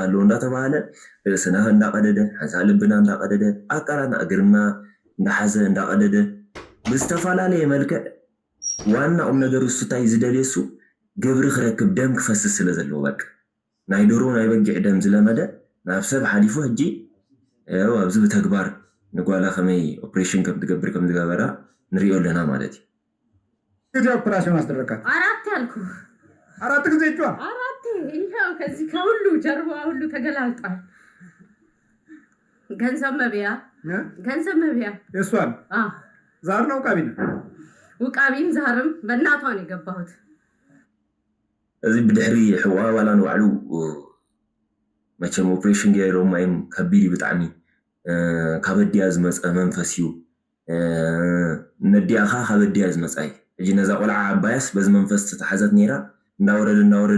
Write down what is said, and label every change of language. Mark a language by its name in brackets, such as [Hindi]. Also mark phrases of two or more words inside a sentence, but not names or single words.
[Tigrinya] ኣሎ እንዳተባሃለ ርእስና እንዳቀደደ ሓንሳ ልብና እንዳቀደደ ኣካላትና እግርና እንዳሓዘ እንዳቀደደ ብዝተፈላለየ መልክዕ ዋና ቁም ነገር እሱ እንታይ ዝደልየሱ ግብሪ ክረክብ ደም ክፈስስ ስለ ዘለዎ በቃ ናይ ዶሮ ናይ በጊዕ ደም ዝለመደ ናብ ሰብ ሓሊፉ ሕጂ ኣብዚ ብተግባር ንጓላ ከመይ ኦፕሬሽን ከም ትገብር ከም ዝገበራ ንሪኦ ኣለና ማለት እዩ። [Amharic] ጊዜ ኦፕራሲዮን አስደረግካት? 4 ያልኩ 4 ጊዜ እጇ 4 ይሄው ከዚህ ከሁሉ ጀርባ ሁሉ ተገላልጧል። ገንዘብ መብያ የሷን ዛር ነው ውቃቢ ነው። ውቃቢም ዛርም በእናቷ ነው የገባሁት። [Tigrinya] እዚ ብድሕሪ ሕዋ ዋላ ንባዕሉ መቸም ኦፕሬሽን ገይሮም ማይም ከቢድ ብጣዕሚ ካብ ኣዲያ ዝመፀ መንፈስ እዩ። ነዲያኻ ካብ ኣዲያ ዝመፀ እዩ። ሕጂ ነዛ ቆልዓ ኣባያስ በዚ መንፈስ ተተሓዘት ነይራ እንዳወረደ